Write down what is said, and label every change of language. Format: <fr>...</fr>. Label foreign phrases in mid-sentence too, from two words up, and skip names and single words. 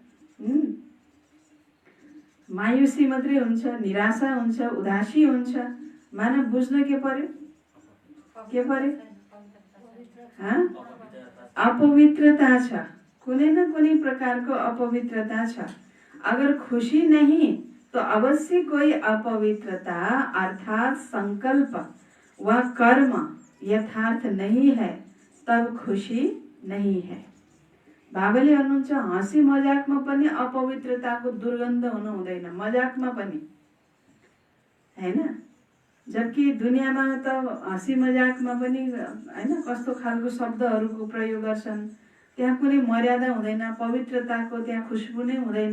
<ne>मायुसी मात्रै हुन्छ, निराशा हुन्छ, उदासी हुन्छ। मानव बुझ्न के पर्यो? के पर्यो? अपवित्रता छ, कुनै न कुनै प्रकारको अपवित्रता छ।</ne> <hi>अगर खुशी नहीं तो अवश्य कोई अपवित्रता अर्थात संकल्प व कर्म यथार्थ नहीं है, तब खुशी नहीं है।</hi> <ne>बाबाले भन्नुहुन्छ हाँसी मजाकमा पनि अपवित्रताको दुर्गन्ध हुनु हुँदैन, मजाकमा पनि हैन। जबकि दुनियाँमा त हाँसी मजाकमा पनि हैन कस्तो खालको शब्दहरूको प्रयोग गर्छन्, त्यहाँ कुनै मर्यादा हुँदैन, पवित्रताको त्यहाँ खुशबु नै हुँदैन।</ne>